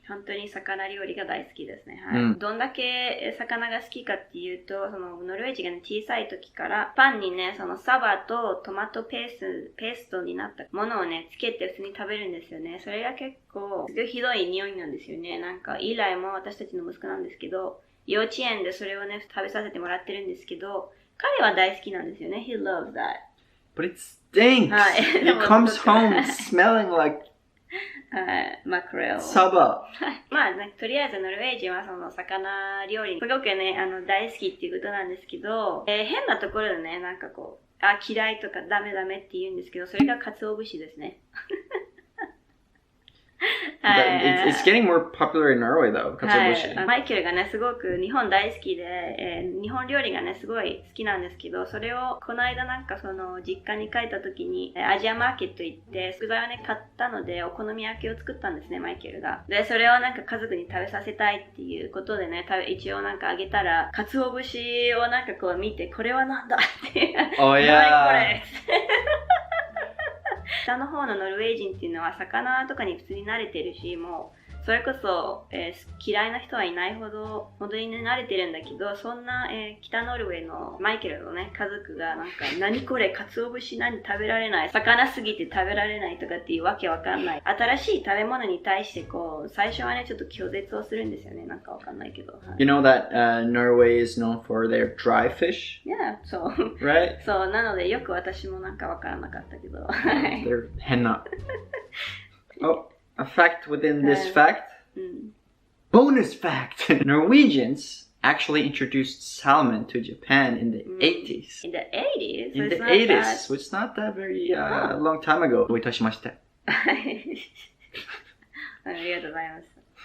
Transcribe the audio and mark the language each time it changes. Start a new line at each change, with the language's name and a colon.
Japanese: 本当に魚料理が大好きですね。はい。どんだけ魚が好きかっていうと、そのノルウェー人が、ね、小さい時からパンにね、そのサバとトマトペーストになったものをね、つけて普通に食べるんですよね。それが結構、すごいひどい匂いなんですよね。なんか、以来も私たちの息子なんですけど、幼稚園でそれをね、食べさせてもらってるんですけど、彼は大好きなんですよね。
English: He loves that. But it stinks. He comes home smelling like
Japanese: マクレル。サバ。まあ、ね、とりあえずノルウェー人はその魚料理すごくね、大好きっていうことなんですけど、変なところでね、なんかこう、嫌いとかダメって言うんですけど、それが鰹節ですね。
English: It's getting more popular in Norway though, 鰹節。
Japanese: マイケルがね、すごく日本大好きで、日本料理がね、すごい好きなんですけど、それをこの間なんかその実家に帰った時に、アジアマーケット行って食材をね、買ったので、お好み焼きを作ったんですね、マイケルが。で、それをなんか家族に食べさせたいっていうことでね、一応なんかあげたら、鰹節をなんかこう見て、これはなんだって。 Oh yeah. 何これ北の方のノルウェー人っていうのは魚とかに普通に慣れてるし、もうそれこそ、嫌いな人はいないほど本当に、ね、慣れてるんだけど、そんな、北ノルウェーのマイケルのね家族がなんか何これ鰹節何食べられない、魚すぎて食べられないとかっていうわけわかんない新しい食べ物に対してこう最初はねちょっと拒絶をするんですよね。なんかわかんないけど、はい、
English: You know that、Norway is known for their dry fish? Yeah, そう Right?
Japanese: そうなのでよく私もなんかわからなかったけど
English: They're henna. Oh, a fact within this fact. Bonus fact! Norwegians actually introduced salmon to Japan in the 80s. In the 80s? In the 80s, so it's not that very long time ago.
Japanese: どういたしまして。ありがとうございます。